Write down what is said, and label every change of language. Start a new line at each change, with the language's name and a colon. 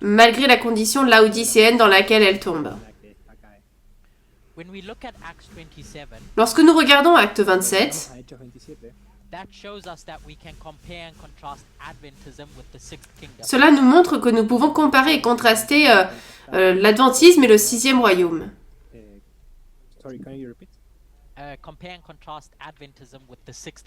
French: Malgré la condition laodicéenne dans laquelle elle tombe.
Spanish: La que esta cae.
English: When we look at Acts 27,
French: Lorsque nous regardons Acte
Spanish: Vamos 27, a Hechos 27.
English: that shows us that we can compare and contrast Adventism with the Sixth Kingdom.
French: cela nous montre que nous pouvons comparer et contraster l'adventisme et le sixième royaume.
English: Sorry, can you repeat? Compare and contrast Adventism with the Sixth